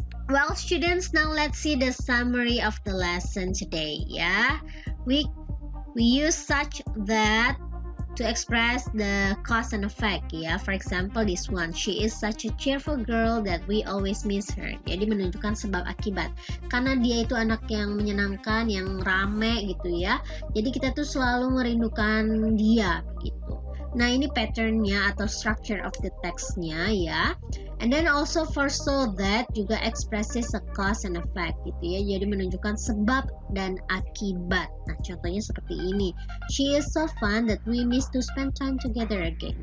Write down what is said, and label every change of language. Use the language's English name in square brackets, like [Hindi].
[English] Well, students, now let's see the summary of the lesson today, ya. We use such that to express the cause and effect, ya. For example, this one, she is such a cheerful girl that we always miss her. [Indonesian] Jadi menunjukkan sebab akibat. Karena dia itu anak yang menyenangkan, yang rame gitu ya. Jadi kita tuh selalu merindukan dia gitu. Nah, ini patternnya atau [English] structure of the text- [Indonesian] nya, ya. [English] And then also for so that juga expresses a cause and effect gitu ya. [Indonesian] Jadi menunjukkan sebab dan akibat. Nah, contohnya seperti ini. [English] She is so fun that we miss to spend time together again.